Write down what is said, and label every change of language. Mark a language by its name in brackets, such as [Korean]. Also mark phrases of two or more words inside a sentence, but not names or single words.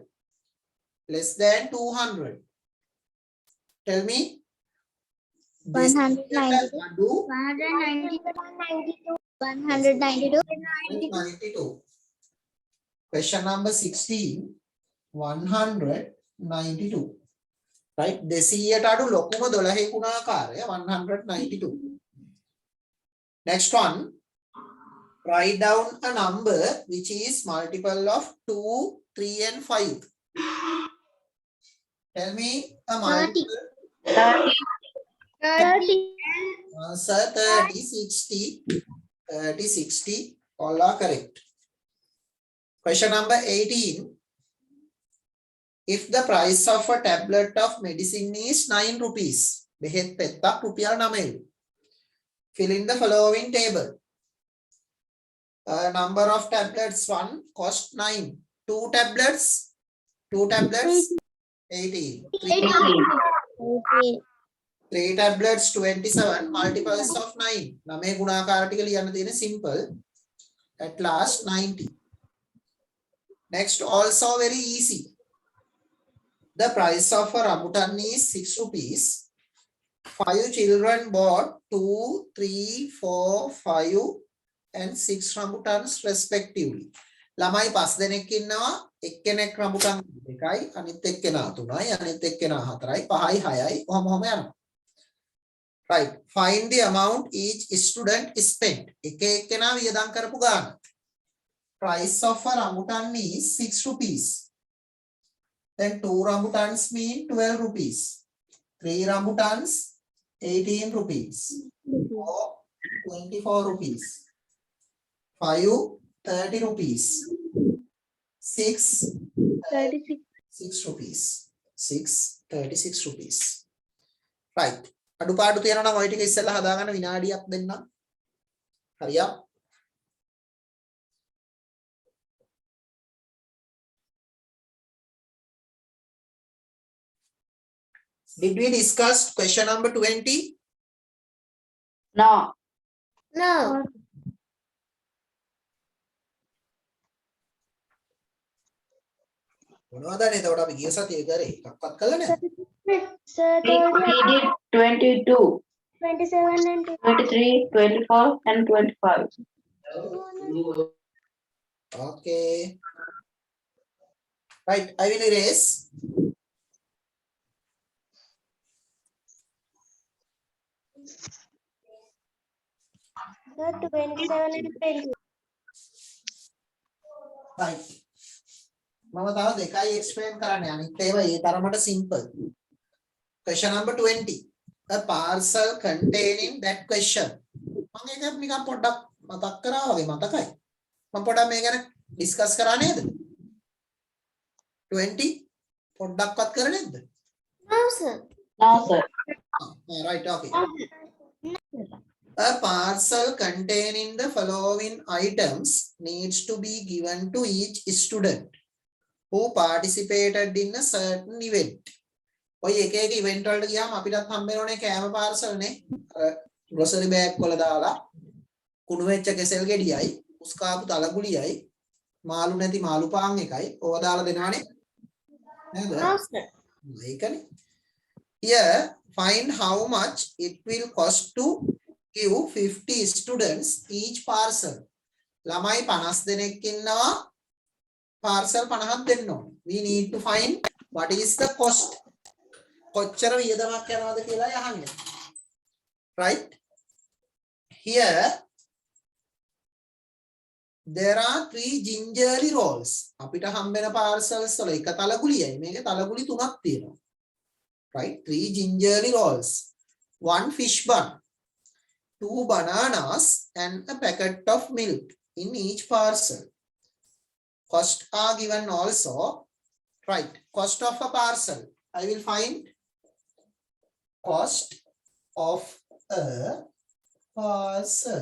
[English] Less than 200. Tell me. 192. 192. Question number 16. 192. Right? [Sinhala] 200ට අඩු ලොකුම 12 ගුණාකාරය 192. [English] Next one. Write down a number which is multiple of 2, 3 and 5. Tell me a multiple. 30. Answer 30, 60. 30, 60. All are correct. Question number 18. If the price of a tablet of medicine is 9 rupees, [Sinhala] බෙහෙත් පෙත්තක් රුපියල් 9. [English] Fill in the following table. Number of tablets 1 cost 9. 2 tablets 18. 3 tablets 27. Multiples of 9. [Sinhala] 9 ගුණාකාර ටික ලියන්න තියෙන simple. [English] At last 90. Next, also very easy. The price of a rambutan is 6 rupees. 5 children bought 2, 3, 4, 5 and 6 rambutans respectively. [Sinhala] ළමයි 5 දෙනෙක් ඉන්නවා. එක්කෙනෙක් රම්බුටන් දෙකයි, අනිත් එක්කෙනා 3යි, අනිත් එක්කෙනා 4යි, 5යි, 6යි, ඔහොම යනවා. [English] Right. Find the amount each student spent. [Sinhala] එක එක්කෙනා වියදම් කරපු ගාන. [English] Price of a rambutan is 6 rupees. Then 2 rambutans mean 12 rupees. 3 rambutans 18 rupees. 4 24 rupees. 5 30 rupees. 6 36 rupees. 6 36 rupees. Right. [Sinhala] අඩුපාඩු තියෙනවා නම් ඔය ටික ඉස්සෙල්ලා හදාගන්න විනාඩියක් දෙන්න. හරියක්. [English] Did we discuss question number 20? No. No. [Sinhala] මොනවද නේ එතකොට අපි ගිය සතියේ කරේ එකක්වත් කළා නේද? [English] Sir, We did 22, 27 and 23, 24 and 25. Okay. Right, I will erase. Sir, 27 and 20. Right. [Sinhala] මම තව දෙකයි explain කරන්නේ. අනිත් ඒවා ඒ තරමට simple. [English] Question number 20. a parcel containing that question. [Sinhala] මම ඒක නිකන් පොඩ්ඩක් මතක් කරා වගේ මතකයි. මම පොඩ්ඩක් මේ ගැන ඩිස්කස් කරා නේද? 20 පොඩ්ඩක්වත් කරේ නැද්ද? [English] No, sir. No, sir. Right, okay. A parcel containing the following items needs to be given to each student who participated in a certain event. [Sinhala] ඔය එක එක ඉවෙන්ට් වලට ගියාම අපිටත් හම්බ වෙනෝනේ කෑම පාර්සල් නේ. [English] grocery bag [Sinhala] වල දාලා කුණු වෙච්ච කෙසෙල් ගෙඩියයි, උස්කාපු තලගුලියයි, මාළු නැති මාළු පාන් එකයි ඕවා දාලා දෙනවනේ. නේද? [English] No, sir. [Sinhala] ඒකනේ. [English] Here find how much it will cost to give 50 students each parcel. [Sinhala] ළමයි 50 දෙනෙක් ඉන්නවා parcel 50ක් දෙන්න ඕනේ. [English] We need to find what is the cost. [Sinhala] කොච්චර වියදමක් යනවද කියලා අහන්නේ. [English] Right? Here there are 3 gingerly rolls. [Sinhala] අපිට හම්බෙන parcels වල එක තලගුලියයි. මේකේ තලගුලි 3ක් තියෙනවා. [English] Right? 3 gingerly rolls. 1 fish bun. 2 bananas and a packet of milk in each parcel. Cost are given also. Right. Cost of a parcel. I will find cost of a parcel.